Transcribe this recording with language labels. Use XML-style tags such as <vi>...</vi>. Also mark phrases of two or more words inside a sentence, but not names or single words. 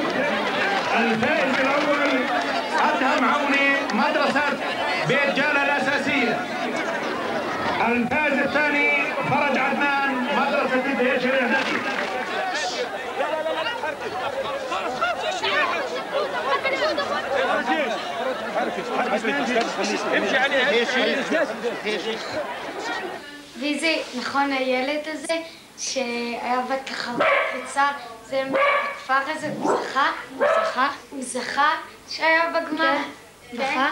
<ar>الفائز الأول أدهم عوني مدرسة بيت جالة الأساسية. الفائز الثاني فرج عدنان مدرسة دهيشة الإعدادية.</ar> <he>וזה, נכון, הילד הזה שהיה ככה בקריצה, זה הכפר הזה, הוא זכה שהיה בגמר, זכה.</he>